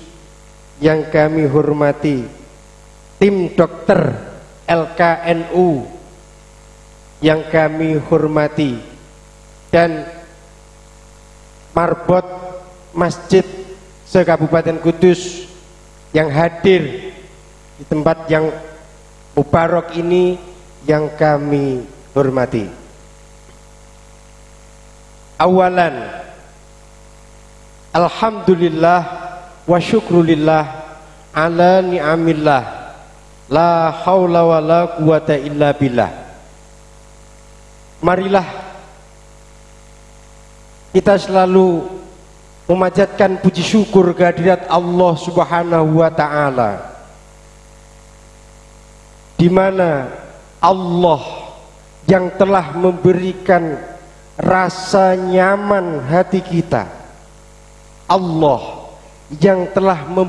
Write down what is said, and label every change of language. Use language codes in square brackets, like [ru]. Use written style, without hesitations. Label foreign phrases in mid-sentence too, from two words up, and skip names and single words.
[id] yang kami hormati, tim dokter LKNU yang kami hormati, dan marbot Masjid se-Kabupaten Kudus yang hadir di tempat yang mubarak ini yang kami hormati. [ar] أولا، الحمد لله والشكر لله على نعم الله. لا حول ولا قوة إلا بالله. [id] Marilah kita selalu memanjatkan puji syukur kehadirat Allah [ar] سبحانه وتعالى, [id] di mana Allah yang telah memberikan rasa nyaman hati kita, Allah yang telah